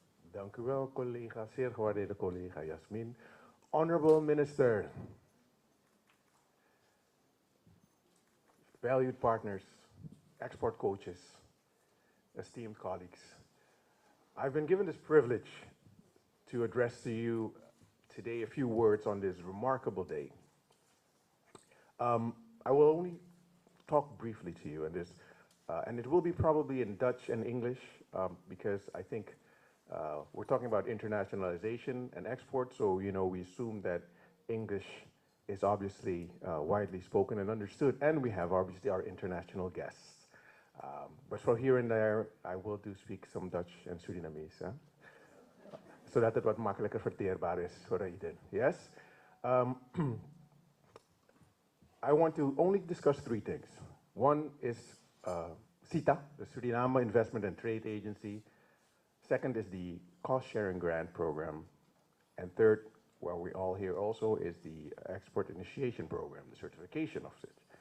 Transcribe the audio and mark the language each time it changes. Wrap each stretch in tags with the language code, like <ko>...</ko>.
<nl>Dank u wel, collega, zeer gewaardeerde collega Jasmin.</nl> <en>Honorable Minister, valued partners, export coaches, esteemed colleagues. I've been given this privilege to address to you today a few words on this remarkable day. I will only talk briefly to you on this, and it will be probably in Dutch and English, because I think we're talking about internationalization and export, so we assume that English is obviously widely spoken and understood, and we have obviously our international guests. But for here and there, I will speak some Dutch and Surinamese,</en> <nl>zodat het wat makkelijker verteerbaar is voor iedereen.</nl> <en>Yes? I want to only discuss three things. One is SITA, the Suriname Investment and Trade Agency. Second is the cost sharing grant program. And third, where we all here also, is the export initiation program, the certification of it.</en>